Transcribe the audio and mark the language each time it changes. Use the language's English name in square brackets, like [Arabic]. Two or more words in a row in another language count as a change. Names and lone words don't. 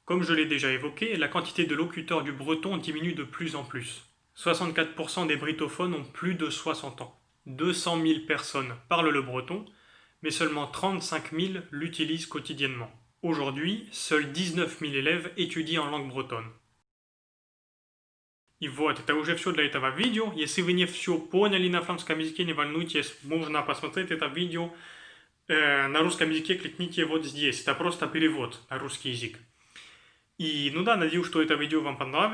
[French] Comme je l'ai déjà évoqué, la quantité de locuteurs du breton diminue de plus en plus. 64% des britophones ont plus de 60 ans. 200 000 personnes parlent le breton, mais seulement 35 000 l'utilisent quotidiennement. Aujourd'hui, seuls 19 000 élèves étudient en langue bretonne. [Russian] И вот, это уже все для этого видео. Если вы не все поняли на французском языке, не волнуйтесь, можно посмотреть это видео на русском языке, кликните вот здесь. Это просто перевод на русский язык. И, ну да, надеюсь, что это видео вам понравилось.